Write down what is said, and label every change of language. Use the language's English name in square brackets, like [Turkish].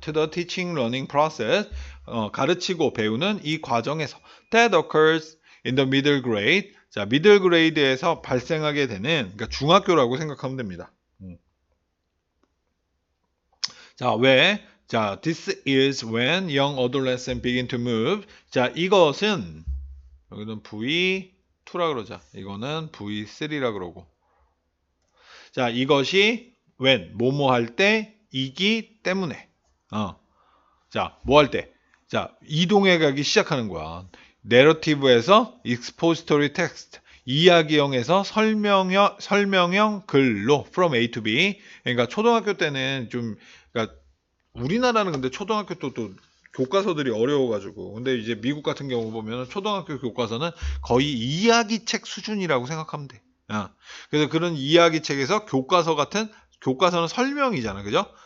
[English] To the teaching learning process. [Korean] 가르치고 배우는 이 과정에서 [English] that occurs in the middle grade. [Korean] 자, middle grade에서 발생하게 되는, 그러니까 중학교라고 생각하면 됩니다. 자, 왜? 자, [English] this is when young adolescents begin to move. [Korean] 자, 이것은 여기는 V2라 그러자. 이거는 V3라 그러고. 자, 이것이 when 뭐뭐 할 때이기 때문에. 자, 뭐 할 때? 자, 이동해 가기 시작하는 거야. 내러티브에서 [English] expository text. [Korean] 이야기형에서 설명형 글로 [English] from A to B. [Korean] 그러니까 초등학교 때는 좀, 그러니까 우리나라는 근데 초등학교 또 교과서들이 어려워가지고. 근데 이제 미국 같은 경우 보면 초등학교 교과서는 거의 이야기책 수준이라고 생각하면 돼. 그래서 그런 이야기책에서 교과서는 설명이잖아. 그죠?